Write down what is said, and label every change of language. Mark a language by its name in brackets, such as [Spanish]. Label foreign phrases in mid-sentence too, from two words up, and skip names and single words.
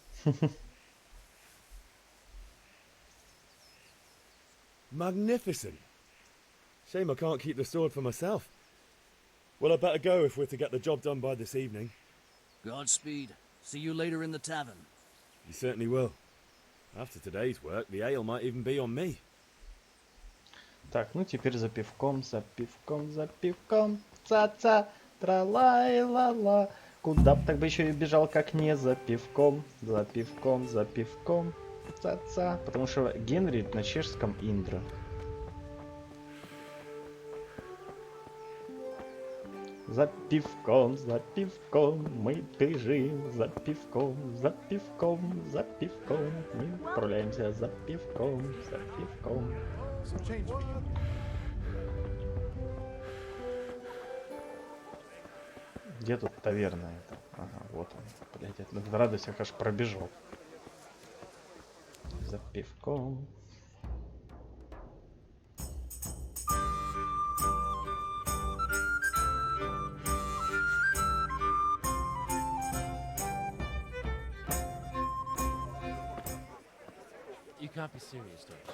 [English] Magnificent. Shame I can't keep the sword for myself. Well, I better go if we're to get the job done by this evening. Godspeed. See you later in the tavern. You certainly will. After today's work, the ale might even be on me. [Russian] Так, ну теперь за пивком, за пивком, за пивком. Ца-ца, тра-ла-ла-ла. Куда б так бы еще и бежал, как не за пивком, за пивком, за пивком. Ца-ца. Потому что Генри на чешском Индра. За пивком, мы бежим, за пивком, за пивком, за пивком. Мы отправляемся за пивком, за пивком. Где тут таверна это? Ага, вот он. Блять, от радости я, конечно, пробежал. За пивком. [English] You can't be serious, Deutsch.